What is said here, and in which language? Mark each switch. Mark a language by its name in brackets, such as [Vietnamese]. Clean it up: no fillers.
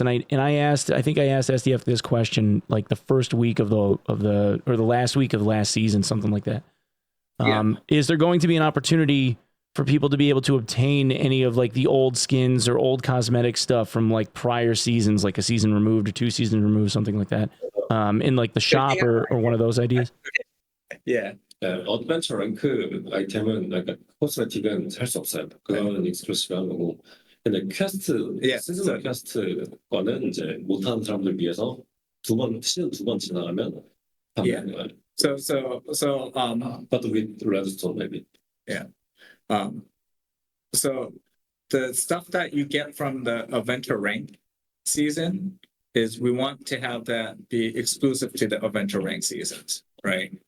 [English] And I think I asked SDF this question like the first week of the last week of last season, something like that. Is there going to be an opportunity for people to be able to obtain any of like the old skins or old cosmetic stuff from like prior seasons, like a season removed or 2 seasons removed, something like that, in like the shop or one of those ideas? Yeah. [Korean] 어드벤처 랭크 아이템은 그러니까 코스메틱은 살 수 없어요. 그거는 익스클루시브한 거고. 근데 퀘스트, 시즌 퀘스트 거는 이제 못하는 사람들 위해서 시즌 2번 지나가면 판매하는 거예요. [English] But with redstone maybe. Yeah. So the stuff that you get from the Adventure Rank season is we want to have that be exclusive to the Adventure Rank seasons, right?